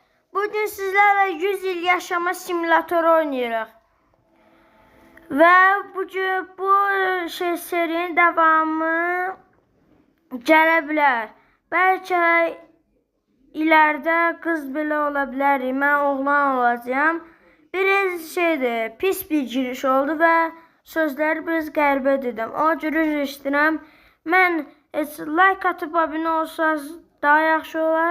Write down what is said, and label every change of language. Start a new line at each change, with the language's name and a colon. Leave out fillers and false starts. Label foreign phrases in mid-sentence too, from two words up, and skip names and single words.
Turkish: Bugün sizlerle 100 yıl yaşama simülatörü oynayırıq.
Azerbaijani: Ve bugün bu serinin devamı gələ bilər. Bəlkə ilərdə qız belə ola bilərik. Mən oğlan olacağım. Biraz pis bir giriş oldu və sözləri biraz qəribə dedim. O cür üzr istəyirəm. Mən like atıb abunə olsanız daha yaxşı olar.